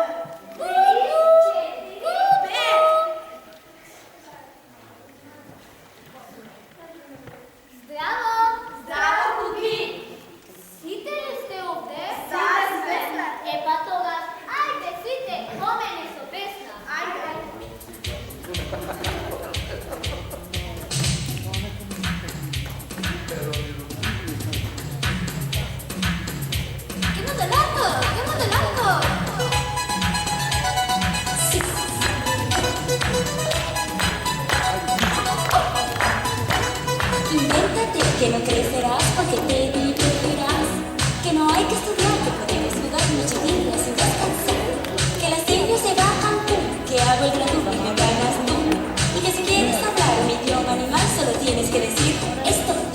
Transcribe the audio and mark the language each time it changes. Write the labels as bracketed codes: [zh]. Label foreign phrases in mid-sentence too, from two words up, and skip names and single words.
[mk] 3, 4, 5. Здраво! Здраво, Куки! Сите ли сте овде? Да, сме. Па тогаш, ajde сите, помени со песна. Ajde. [sr] Idemo daleko! [es] Invéntate que no crecerás porque te divertirás, que no hay que estudiar, que podemos jugar muchos días sin descansar, que las niñas se bajan, pum, que hago el graduado y me ganas tú, y que si quieres hablar un idioma animal solo tienes que decir esto.